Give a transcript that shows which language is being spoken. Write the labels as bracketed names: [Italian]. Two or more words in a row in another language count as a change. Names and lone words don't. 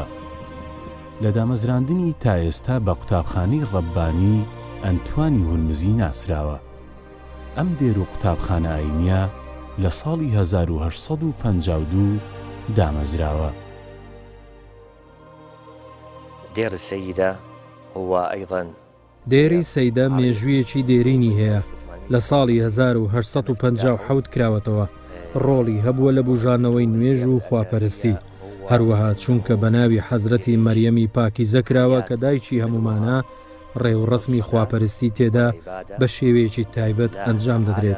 [Central Kurdish] لە دامەزراندنی تا ئێستا بە قوتابخانەی ڕەبانی ئەنتوانی هورمزی ناسراوە. ئەم دێر و قوتابخانە ئاینیە لە ساڵی 1852 دامەزراوە. [Arabic] دير السيدة هو أيضا [Central Kurdish] دێری سەیدا مێژوویەکی دێرینی هەیە. لە ساڵی 1857 کراوەتەوە. ڕۆڵی هەبووە لە بوژانەوەی نوێژ و خواپەرستی. هەروەها چونکە بە ناوی حەزرەتی مەریەمی پاکیزە کراوە کە دایکی هەمومانە ڕێوڕسمی خواپەرستی تێدا بە شێوەیەکی تایبەت ئەنجام دەدرێت.